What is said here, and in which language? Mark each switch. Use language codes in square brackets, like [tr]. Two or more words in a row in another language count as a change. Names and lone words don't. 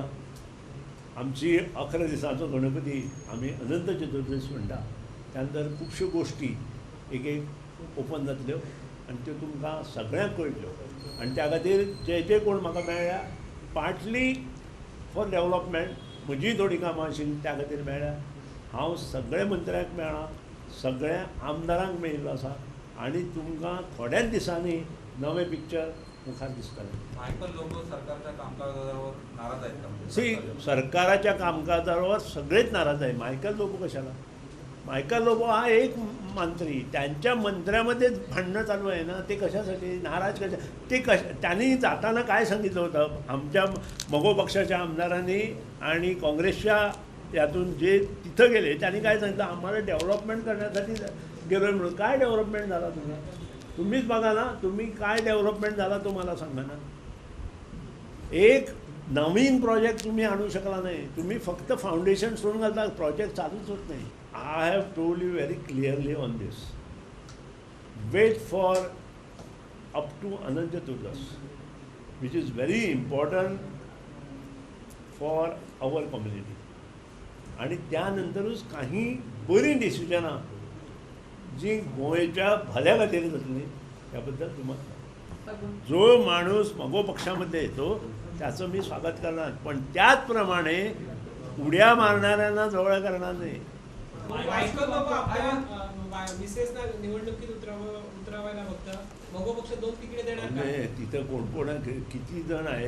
[kok] आमची 11 दिसांचो गणपती आमी अनंत चतुर्दशी म्हणटा त्या नंतर खुबश्यो गोश्टी एक एक ओपन जातल्यो आनी त्यो तुमकां सगळ्यांक कळटल्यो आनी त्या खातीर जे जे कोण म्हाका मेळ्ळ्या [en] partly for development [kok] म्हजीय थोडी कामां आशिल्लीं त्या खातीर मेळ्ळ्या. हांव सगळे मंत्र्यांक मेळ्ळां सगळ्या आमदारांक मेळिल्लो आसा आनी तुमकां थोड्याच दिसांनी नवें पिक्चर मुखार दिसतलें. [mr] सी सरकाराच्या कामकाजावर सगळेच नाराज आहे. मायकल लोबो कशाला. मायकल लोबो हा एक मंत्री त्यांच्या मंत्र्यामध्ये भांडणं चालू आहे ना ते कशासाठी नाराज कशा ते त्यांनी जाताना काय सांगितलं होतं आमच्या मगो पक्षाच्या आमदारांनी आणि काँग्रेसच्या यातून जे तिथं गेले त्यांनी काय सांगितलं आम्हाला डेव्हलपमेंट करण्यासाठी गेलो म्हणून. काय डेव्हलपमेंट झाला तुम्हीच बघा ना. तुम्ही काय डेव्हलपमेंट झाला तुम्हाला सांगा ना. एक नवीन प्रोजेक्ट तुम्ही आणू शकला नाही. तुम्ही फक्त फाउंडेशन सोडून घालता प्रोजेक्ट चालूच होत नाही. [en] I have told you very clearly on this. Wait for up to Anant Chaturdash which is very important for our community [mr] आणि त्यानंतरच काही [kok] बरी डिसिजनां जी गोंयच्या भल्या खातीर जातली [mr] त्याबद्दल तुम्हाला जो माणूस मगो पक्षामध्ये येतो त्याचं मी स्वागत करणार पण त्याचप्रमाणे उड्या मारणाऱ्यांना जवळ करणार नाही. तिथं कोण कोण किती जण आहेत.